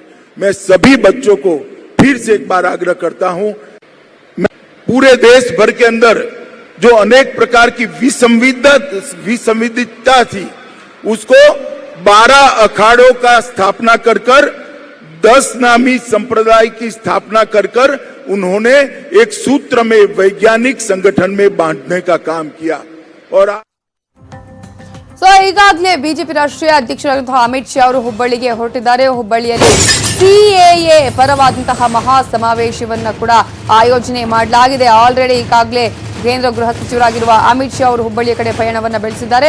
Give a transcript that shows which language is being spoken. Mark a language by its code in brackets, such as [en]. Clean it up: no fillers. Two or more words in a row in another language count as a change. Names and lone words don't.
[hi] मैं सभी बच्चों को फिर से एक बार आग्रह करता हूं, पूरे देश भर के अंदर जो अनेक प्रकार की विसंविदितता थी उसको 12 अखाड़ों का स्थापना कर 10 नामी संप्रदाय की स्थापना कर उन्होंने एक सूत्र में वैज्ञानिक संगठन में बांधने का काम किया। और [kn] ಈಗಾಗಲೇ ಬಿಜೆಪಿ ರಾಷ್ಟ್ರೀಯ ಅಧ್ಯಕ್ಷರಾದಂತಹ ಅಮಿತ್ ಶಾ ಅವರು ಹುಬ್ಬಳ್ಳಿಗೆ ಹೊರಟಿದ್ದಾರೆ. ಹುಬ್ಬಳ್ಳಿಯಲ್ಲಿ ಸಿಎಎ ಪರವಾದಂತಹ ಮಹಾ ಸಮಾವೇಶವನ್ನ ಕೂಡ ಆಯೋಜನೆ ಮಾಡಲಾಗಿದೆ. ಆಲ್ರೆಡಿ ಈಗಾಗಲೇ ಕೇಂದ್ರ ಗೃಹ ಸಚಿವರಾಗಿರುವ ಅಮಿತ್ ಶಾ ಅವರು ಹುಬ್ಬಳ್ಳಿಯ ಕಡೆ ಪಯಣವನ್ನ ಬೆಳೆಸಿದ್ದಾರೆ.